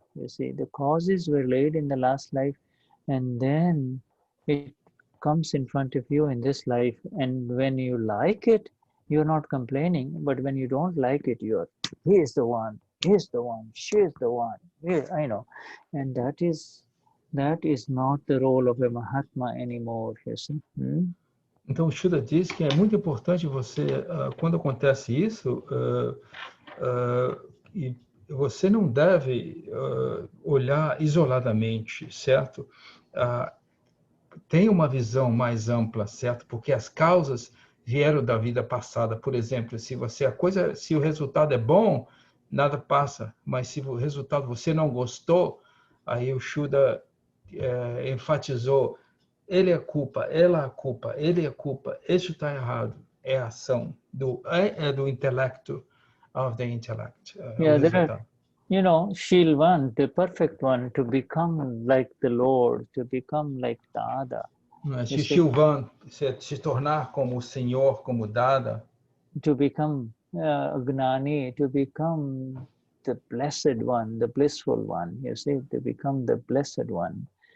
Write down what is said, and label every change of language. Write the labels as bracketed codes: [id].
[en] You see, the causes were laid in the last life, and then it comes in front of you in this life. And when you like it, you're not complaining. But when you don't like it, you're, he is the one, she is the one, I know. And that is not the role of a Mahatma anymore, you see. [pt] Então, o Shuddha diz que é muito importante você, quando acontece isso, e você não deve olhar isoladamente, certo? Tem uma visão mais ampla, certo? Porque as causas vieram da vida passada. Por exemplo, se o resultado é bom, nada passa. Mas se o resultado você não gostou, aí o Shuddha enfatizou: ele é a culpa, ela é a culpa, ele é a culpa, isso está errado. É a ação do intelecto, [en] of the intellect. Yeah, you know, she'll want the perfect one to become like the Lord, to become like Dada. [pt] Shilvan, se tornar como o Senhor, como Dada. [en] To become Gnani, to become the blessed one, the blissful one, you see, to become the blessed one.